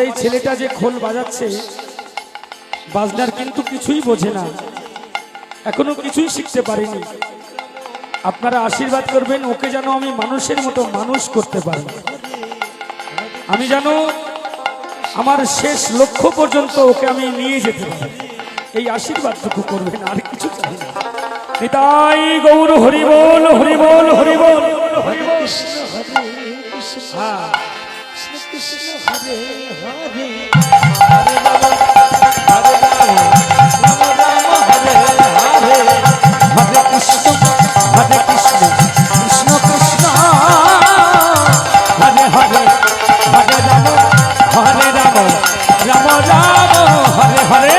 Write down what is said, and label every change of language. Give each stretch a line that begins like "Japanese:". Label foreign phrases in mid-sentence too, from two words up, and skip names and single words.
Bangla: এই ছেলেটা যে খোল বাজাচ্ছে বাজনার কিন্তু কিছুই বোঝে না এখনো কিছুই শিখতে পারেনি আপনারা আশীর্বাদ করবেন ওকে যেন আমি মানুষের মতো মানুষ করতে পারি আমি যেন আমার শেষ লক্ষ্য পর্যন্ত ওকে আমি নিয়ে যেতে পারি এই আশীর্বাদটুকু করবেন আর কিছু চাই না নিতাই গৌর হরি বল হরি বল হরি বল হরি বল হ্যাঁ
Sanskrit: হরে হরে হরে রাম হরে রাম রাম রাম হরে হরে হরে কৃষ্ণ কৃষ্ণ কৃষ্ণ হরে হরে হরে রাম রাম রাম হরে হরে